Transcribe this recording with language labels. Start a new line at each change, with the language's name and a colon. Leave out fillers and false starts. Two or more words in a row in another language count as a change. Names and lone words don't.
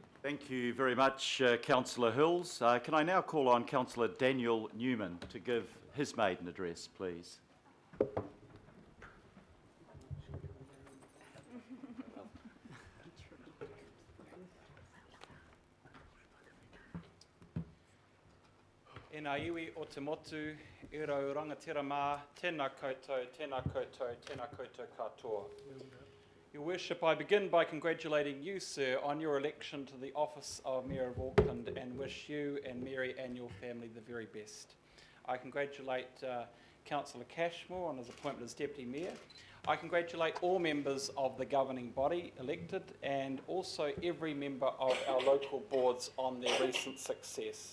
English: Thank you very much, Councillor Hills. Can I now call on Councillor Daniel Newman to give his maiden address, please?
Māori: E nā iwi o te motu, I rau rangatira mā, tēnā koutou, tēnā koutou, tēnā koutou katoa.
English: Your Worship, I begin by congratulating you, sir, on your election to the office of Mayor of Auckland and wish you and Mary and your family the very best. I congratulate Councillor Cashmore on his appointment as Deputy Mayor. I congratulate all members of the governing body elected and also every member of our local boards on their recent success.